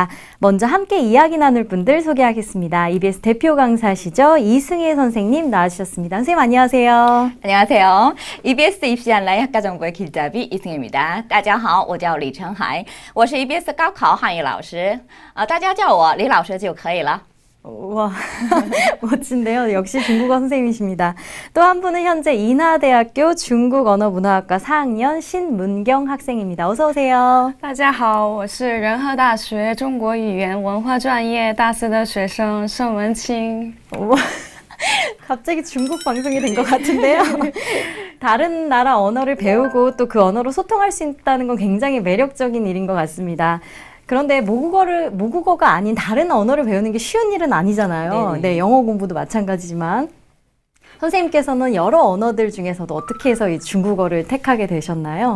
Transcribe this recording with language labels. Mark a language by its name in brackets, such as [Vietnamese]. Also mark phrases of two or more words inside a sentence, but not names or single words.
[Korean] 먼저 함께 이야기 나눌 분들 소개하겠습니다. EBS 대표 강사시죠. 이승혜 선생님 나와주셨습니다. 선생님 안녕하세요. 안녕하세요. EBS 입시 온라인 학과 정보의 길잡이 이승혜입니다. [Chinese] 大家好，我叫李成海，我是 EBS 高考汉语老师，大家叫我李老师就可以了。 [Korean] 와, 멋진데요. 역시 중국어 선생님이십니다. 또 한 분은 현재 인하대학교 중국언어문화학과 4학년 신문경 학생입니다. 어서 오세요. [Chinese] 大家好，我是仁和大学中国语言文化专业大四的学生盛文清。 [Korean] 갑자기 중국 방송이 된 것 같은데요. 다른 나라 언어를 배우고 또 그 언어로 소통할 수 있다는 건 굉장히 매력적인 일인 것 같습니다. 그런데 모국어가 아닌 다른 언어를 배우는 게 쉬운 일은 아니잖아요. 네네. 네, 영어 공부도 마찬가지지만. 선생님께서는 여러 언어들 중에서도 어떻게 해서 이 중국어를 택하게 되셨나요?